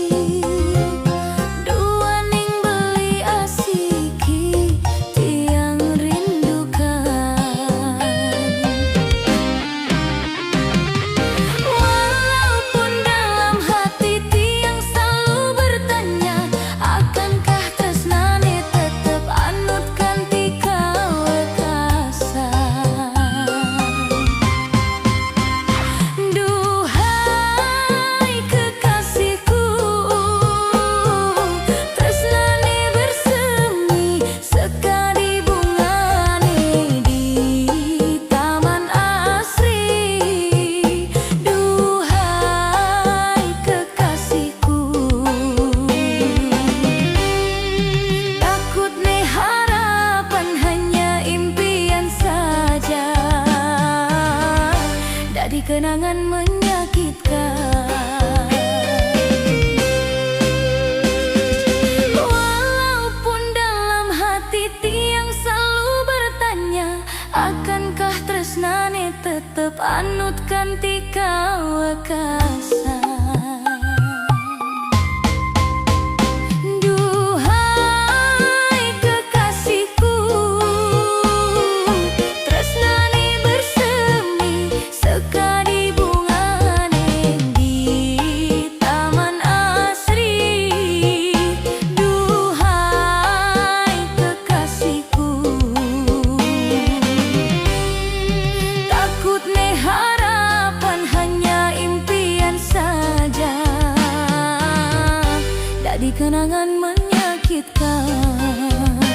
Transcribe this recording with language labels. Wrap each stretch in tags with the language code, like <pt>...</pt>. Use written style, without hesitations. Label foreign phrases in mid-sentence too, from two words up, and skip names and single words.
<ban>dua ning beli asiki tiang rindukan.</ban> <id>Walaupun dalam hati tiang selalu bertanya, akankah</id> <ban>tresnane tetep anutkan tika wekasan.</ban> <id>Duhai kekasihku, tresnane bersemi</id> <ban>sekadi bungane</ban> <id>di taman asri. Duhai kekasihku, takut ne harapan hanya impian saja, jadi kenangan menyakitkan. Walaupun dalam hati tiang selalu bertanya, akankah</id> <ban>tresnane tetep anutkan tika wekasan.</ban> <id>Duhai kekasihku, tresnane bersemi</id> <ban>sekadi bungane</ban> <id>di taman asri. Duhai kekasihku, takut ne harapan hanya impian saja, jadi kenangan menyakitkan.</id>